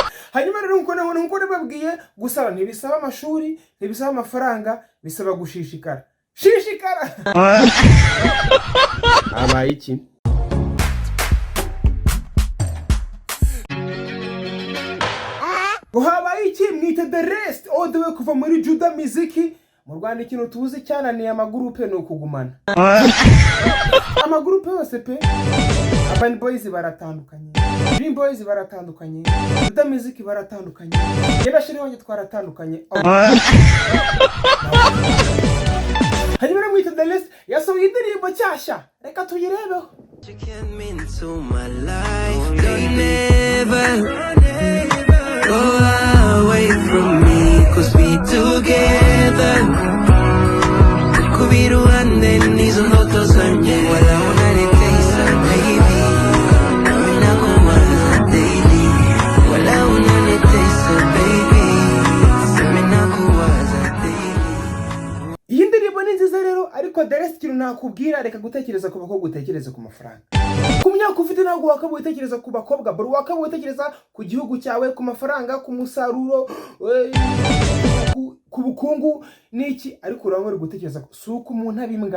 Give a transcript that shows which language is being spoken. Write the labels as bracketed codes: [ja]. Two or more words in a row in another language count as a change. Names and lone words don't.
[rw] Hanyuma rero nkuko nababwiye gusara ntibisaba amashuri, ntibisaba amafaranga, bisaba gushishikara. Shishikara. Habaye iki? Habaye iki? Mwite The Rest [en] all the way [rw] kuva muri Juda Miziki. Mu Rwanda ikintu tuzi cyananiye amagurupe ni ukugumana. Amagurupe yose pe. Urban Boys baratandukanye, Dream Boys baratandukanye, Juda Miziki baratandukanye, Yebashiri wanjye twaratandukanye. Hanyuma mwite The Rest yasohoye indirimbo cyashya, reka tuyirebeho. [en] Go away from me, cause we together. [rw] Kubiruhande nizo ndoto zanjye, [sw] wala unanitesa baby. Nakuwaza daily, wala unanitesa baby. Nakuwaza daily. [rw] Iyi ndirimbo ni nziza rero, ariko The Rest ikintu nakubwira, reka gutekereza ku bakobwa utekereze ku mafaranga. Ku myaka ufite ntabwo wakabaye utekereza ku bakobwa, bro wakabaye utekereza ku gihugu cyawe, ku mafaranga, ku musaruro, ku bukungu niki, ariko urangwa uri gutekereza si uko umuntu abimbwa.